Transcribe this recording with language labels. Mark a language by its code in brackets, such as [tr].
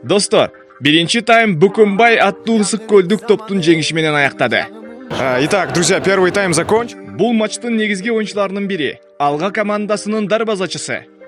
[ky] Достор, биринчи тайм Букумбай аттуу ысык көлдүк топтун жеңиши менен аяктады. [ru] Итак, друзья, первый тайм закончен. [ky] Бул матчтын негизги оюнчуларынын бири, Алга командасынын дарбазачысы.